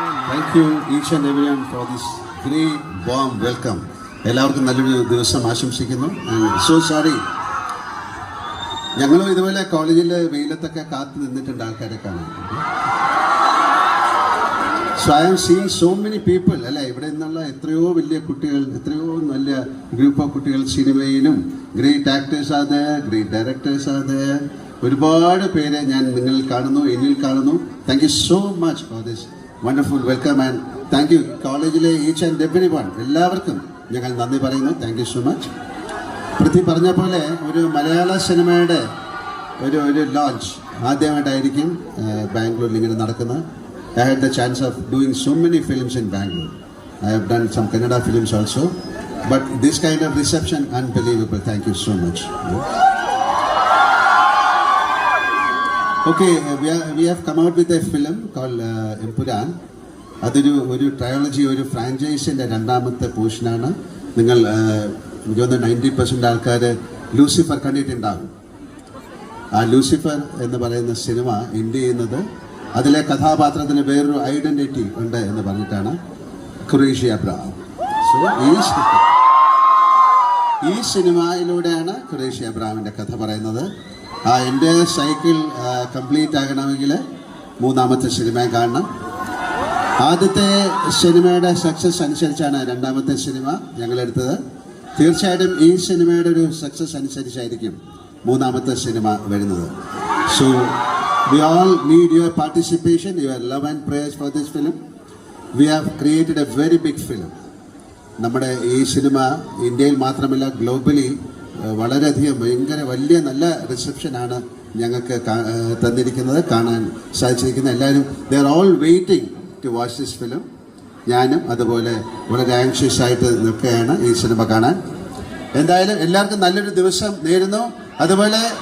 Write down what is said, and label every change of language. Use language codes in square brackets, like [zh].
[en] Thank you each and everyone for this great warm welcome. [ml] എല്ലാവർക്കും നല്ലൊരു ദിവസം ആശംസിക്കുന്നു. സോ സോറി, ഞങ്ങളും ഇതുപോലെ കോളേജിലെ വെയിലത്തൊക്കെ കാത്തു നിന്നിട്ടുണ്ട് ആൾക്കാരെ കാണാൻ. [en] so I am seeing so many people [ml] അല്ലേ, ഇവിടെ നിന്നുള്ള എത്രയോ വലിയ കുട്ടികൾ, എത്രയോ നല്ല ഗ്രൂപ്പ് ഓഫ് കുട്ടികൾ സിനിമയിലും ഗ്രേറ്റ് ആക്ടേഴ്സ് ആണ്, ഗ്രേറ്റ് ഡയറക്ടേഴ്സ് ആണ്. ഒരുപാട് പേരെ ഞാൻ നിങ്ങളിൽ കാണുന്നു, എന്നിൽ കാണുന്നു. [en] Thank you so much for this wonderful welcome and thank you കോളേജിലെ each and every one. [ml] എല്ലാവർക്കും ഞങ്ങൾ നന്ദി പറയുന്നു. Thank you so much. Prithvi പറഞ്ഞ പോലെ ഒരു മലയാള സിനിമയുടെ ഒരു ലോഞ്ച് ആദ്യമായിട്ടായിരിക്കും ബാംഗ്ലൂരിൽ ഇങ്ങനെ നടക്കുന്നത്. [en] I had the chance of doing so many films in Bangalore. I have done some Kannada films also. But this kind of reception, unbelievable. Thank you so much. Okay, we have come out with a film called Empuran. [ml] അതൊരു trilogy, ഒരു ഫ്രാഞ്ചൈസിൻ്റെ രണ്ടാമത്തെ പോർഷനാണ്. നിങ്ങൾ 90% ആൾക്കാർ Lucifer കണ്ടിട്ടുണ്ടാകും. ആ Lucifer എന്ന് പറയുന്ന സിനിമ എൻഡ് ചെയ്യുന്നത് അതിലെ കഥാപാത്രത്തിന് വേറൊരു ഐഡൻറ്റിറ്റി ഉണ്ട് എന്ന് പറഞ്ഞിട്ടാണ്. ഖുറേഷി അബ്രഹാം. സോ ഈ സിനിമയിലൂടെയാണ് ഖുറേഷി അബ്രഹാമിൻ്റെ കഥ പറയുന്നത്. എൻ്റെ സൈക്കിൾ കംപ്ലീറ്റ് ആകണമെങ്കിൽ മൂന്നാമത്തെ സിനിമ കാണണം. ആദ്യത്തെ സിനിമയുടെ സക്സസ് അനുസരിച്ചാണ് രണ്ടാമത്തെ സിനിമ ഞങ്ങളെടുത്തത്. തീർച്ചയായിട്ടും ഈ സിനിമയുടെ ഒരു സക്സസ് അനുസരിച്ചായിരിക്കും മൂന്നാമത്തെ സിനിമ വരുന്നത്. [en] So we all need your participation, your love and prayers for this film. We have created a very big film. [ml] നമ്മുടെ ഈ സിനിമ ഇന്ത്യയിൽ മാത്രമല്ല ഗ്ലോബലി വളരെയധികം വലിയ നല്ല റിസപ്ഷനാണ് ഞങ്ങൾക്ക് തന്നിരിക്കുന്നത്, കാണാൻ സാധിച്ചിരിക്കുന്നത്. [en] എല്ലാവരും they are all waiting to watch this film. [ml] ഞാനും അതുപോലെ വളരെ ആങ്ഷ്യസ് ആയിട്ട് നിൽക്കുകയാണ് ഈ സിനിമ കാണാൻ. എന്തായാലും എല്ലാവർക്കും നല്ലൊരു ദിവസം നേരുന്നു. അതുപോലെ